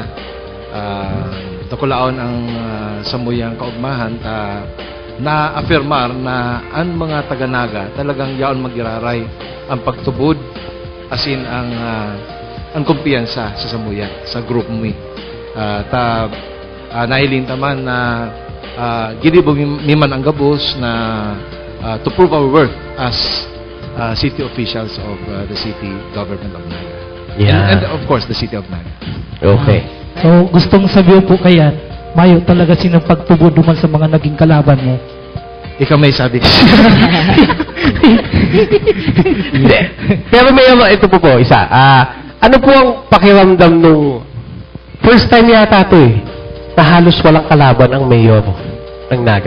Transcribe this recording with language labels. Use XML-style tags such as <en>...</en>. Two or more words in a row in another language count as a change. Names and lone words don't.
<bik>Takulaon ang Samuyang kaugmahan na-affirmar na ang mga taga-Naga talagang yaon magiraray ang pagtubod asin ang kumpiyansa sa Samuya, sa group mo. Nahilin taman na ginibog miman ang gabos na</bik> <en>to prove our worth as city officials of the city government of Naga. Yeah. And of course, the city of Naga. Okay.</en> <bik>So, gustong sabihin po kaya, mayo talaga sinang pagtubod duman sa mga naging kalaban mo.</bik> <tl>Ikaw may sabi ka. Hindi. Pero may ito po isa. Ano po ang pakiramdam nung</tl> <en>first time</en> <tl>yata ito na halos walang kalaban ang mayor ng Naga?</tl>